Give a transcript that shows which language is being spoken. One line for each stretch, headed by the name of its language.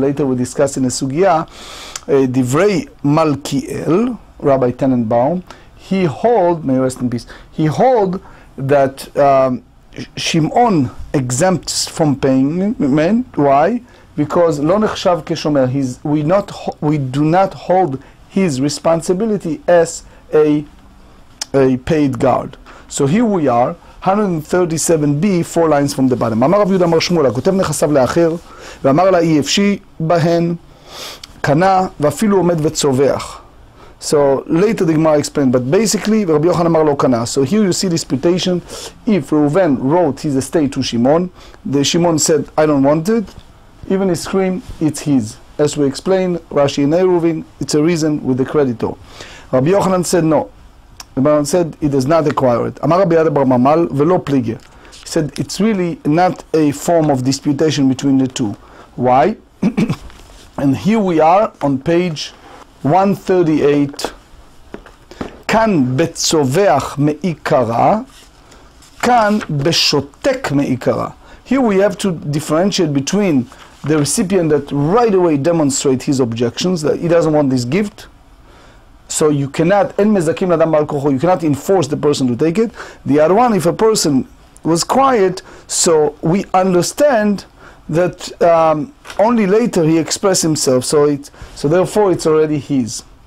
English: Later we'll discuss in a Sugiyah. Divrei Malkiel, Rabbi Tenenbaum, he hold, may he rest in peace, he hold that Shimon exempts from payment. Why? Because
Hebrew: lo nechshav keshomer,
English: we do not hold his responsibility as a paid guard. So here we are, 137b, 4 lines from the bottom.
Hebrew: אמר רב יהודה אמר שמואל, הכותב נכסיו לאחר, ואמר לה אי אפשי בהן, קנה ואפילו עומד וצווח.
English: So later the Gemara explained, but basically Rabbi Yochanan
Hebrew: Amar lo kana.
English: So here you see disputation. If Reuven wrote his estate to Shimon, the Shimon said, I don't want it, even his scream, it's his. As we explained, Rashi and Reuven, it's a reason with the creditor. Rabbi Yochanan said no. Rabbi Yochanan said he does not acquire it.
Aramaic: Amar Rabbi Yada bar Mamal velo plige.
English: He said it's really not a form of disputation between the two. Why? And here we are on page 138.
Hebrew: כאן בצווח מעיקרה, כאן בשותק מעיקרה.
English: Here we have to differentiate between the recipient that right away demonstrates his objections, that he doesn't want this gift. So you cannot,
Hebrew: אין מזכים לאדם בעל כוחו,
English: you cannot enforce the person to take it. The other one, if a person was quiet, so we understand that only later he expressed himself, so therefore it's already his.